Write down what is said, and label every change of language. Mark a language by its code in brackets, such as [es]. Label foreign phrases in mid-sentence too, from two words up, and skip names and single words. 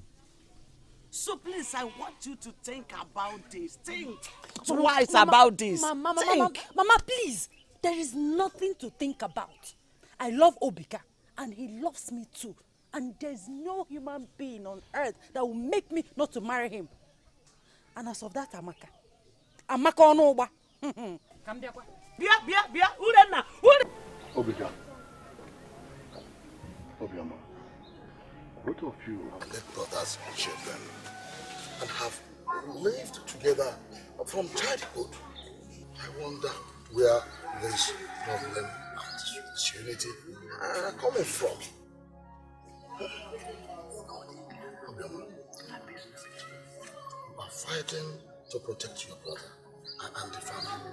[en] So please, I want you to think about this. Think twice about this. Mama, please. There is nothing to think about. I love Obika and he loves me too. And there's no human being on earth that will make me not to marry him. And as of that, Amaka onoba. Bia, Urena. Obika. Obioma. Both of you have led brothers and children and have lived together from childhood. I wonder where this problem and disunity are coming from. Obioma, you are fighting to protect your brother and the family.